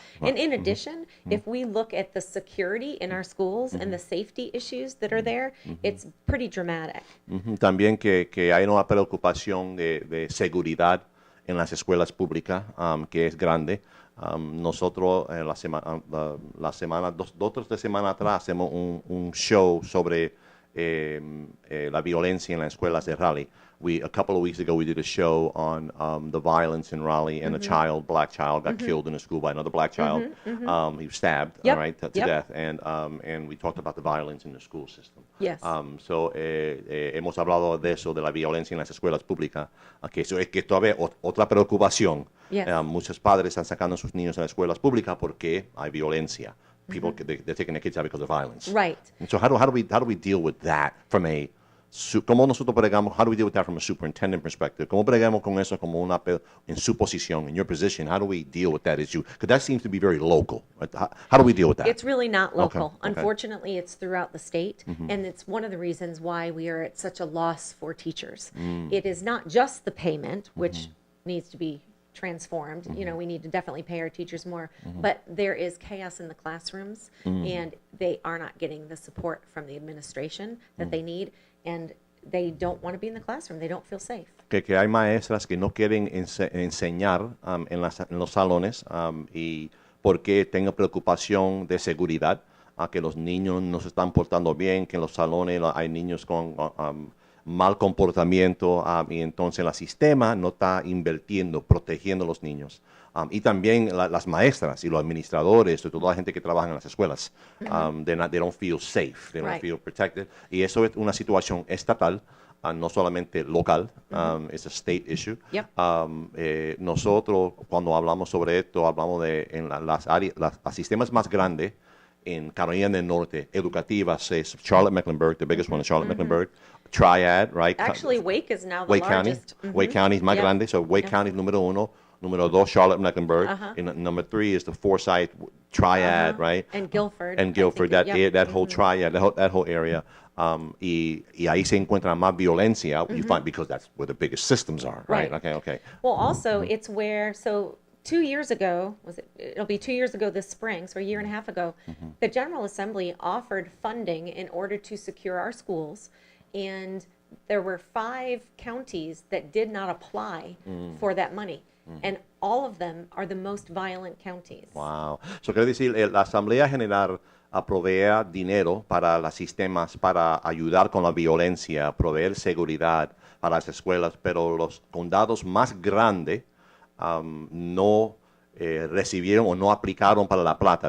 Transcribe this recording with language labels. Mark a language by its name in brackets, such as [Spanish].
[English] And in addition, if we look at the security in our schools and the safety issues that are there, it's pretty dramatic. [Spanish] También que hay una preocupación de seguridad en las escuelas públicas, que es grande. Nosotros la semana, dos o tres semanas atrás, hacemos un show sobre la violencia en las escuelas de Raleigh. [English] A couple of weeks ago, we did a show on the violence in Raleigh, and a black child, got killed in a school by another black child. He was stabbed, all right, to death, and we talked about the violence in the school system. Yes. [Spanish] So hemos hablado de eso, de la violencia en las escuelas públicas, que eso es que todavía otra preocupación. [English] Yes. [Spanish] Muchos padres están sacando a sus niños a las escuelas públicas porque hay violencia. [English] People, they're taking their kids out because of violence. Right. And so how do we deal with that from a [Spanish] ¿Cómo nosotros bregamos? [English] How do we deal with that from a superintendent perspective? [Spanish] ¿Cómo bregamos con eso como en su posición, [English] in your position? How do we deal with that issue? Because that seems to be very local. How do we deal with that? It's really not local. Okay. Unfortunately, it's throughout the state, and it's one of the reasons why we are at such a loss for teachers. It is not just the payment, which needs to be transformed. You know, we need to definitely pay our teachers more, but there is chaos in the classrooms, and they are not getting the support from the administration that they need. And they don't want to be in the classroom. They don't feel safe. [Spanish] Que hay maestras que no quieren enseñar en los salones y porque tengan preocupación de seguridad, que los niños no se están portando bien, que en los salones hay niños con mal comportamiento y entonces el sistema no está invirtiendo, protegiendo a los niños. Y también las maestras y los administradores y toda la gente que trabaja en las escuelas, [English] they don't feel safe, they don't feel protected. [Spanish] Y eso es una situación estatal, no solamente local, es [English] a state issue. Yep. [Spanish] Nosotros, cuando hablamos sobre esto, hablamos de en las áreas, los sistemas más grandes en Carolina del Norte, educativas, es Charlotte-Mecklenburg, [English] the biggest one is Charlotte-Mecklenburg, Triad, right? Actually, Wake is now the Wake largest. County. Wake County is [Spanish] más grande, [English] so Wake County is [Spanish] número uno. Número 2, [English] Charlotte-Mecklenburg. And number 3 is the Forsyth triad, right? And Guilford. And Guilford, that whole triad, that whole area. [Spanish] Y ahí se encuentra más violencia, [English] you find, because that's where the biggest systems are, right? Okay. Well, also, it's where, so 2 years ago, it'll be 2 years ago this spring, so a year and a half ago, the General Assembly offered funding in order to secure our schools, and there were 5 counties that did not apply for that money, and all of them are the most violent counties. Wow. [Spanish] So quiero decir, la Asamblea General provee dinero para los sistemas, para ayudar con la violencia, proveer seguridad para las escuelas, pero los condados más grandes no recibieron o no aplicaron para la plata.